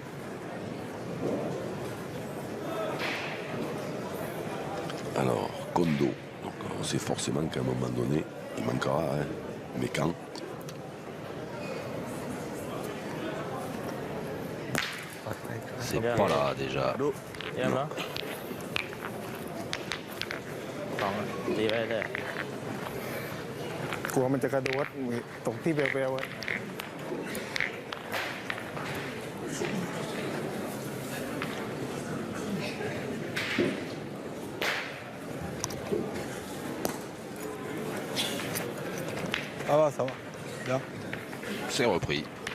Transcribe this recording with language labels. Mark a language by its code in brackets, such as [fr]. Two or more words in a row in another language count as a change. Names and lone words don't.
[fr] Alors, Kondo. Donc, on sait forcément qu'à un moment donné, il manquera, hein. Mais quand? C'est pas là déjà. [th] ดูเยี่ยมเนาะสองตีไปเลย กลัวมันจะกระโดดตกที่เบลๆไว้ [fr] Ça va. Bien. C'est repris.